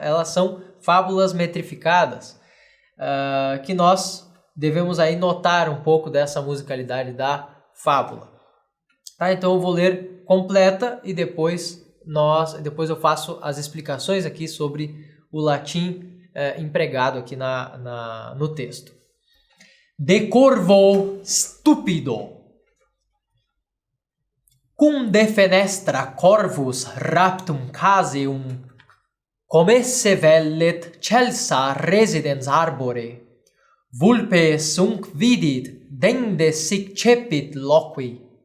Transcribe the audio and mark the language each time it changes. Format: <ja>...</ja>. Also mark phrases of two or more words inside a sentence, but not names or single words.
<pt>Elas são fábulas metrificadas, que nós devemos aí notar um pouco dessa musicalidade da fábula. Tá? Então eu vou ler completa e depois eu faço as explicações aqui sobre o latim empregado aqui no texto.</pt> <la>De corvo stupido. Cum de fenestra corvus raptum caseum, comesse vellet celsa residens arbore, vulpe sunc vidit dende sic cepit loqui.</la>